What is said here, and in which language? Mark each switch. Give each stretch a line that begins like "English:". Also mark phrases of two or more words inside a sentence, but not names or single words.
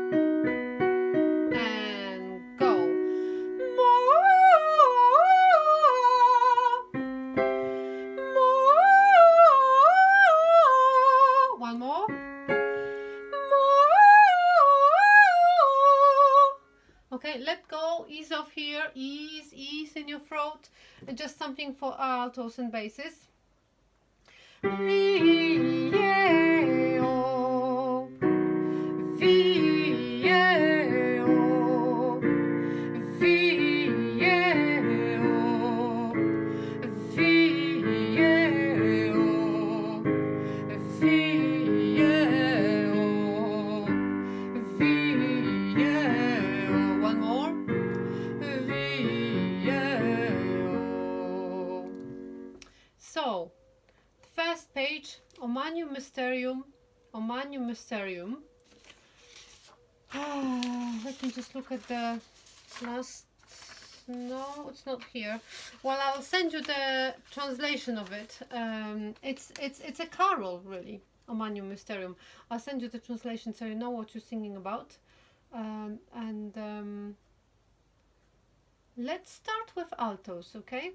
English: And go. One more. Okay, let go, ease off here, ease in your throat. Just something for altos and basses. V-E-O, V-E-O, V-E-O, V-E-O, V-E-O, V-E-O. One more. V-E-O. So, first page, O Magnum Mysterium, O Magnum Mysterium. Let me just look at the last. No, it's not here. Well, I'll send you the translation of it. It's a carol, really, O Magnum Mysterium. I'll send you the translation so you know what you're singing about. Let's start with altos, okay?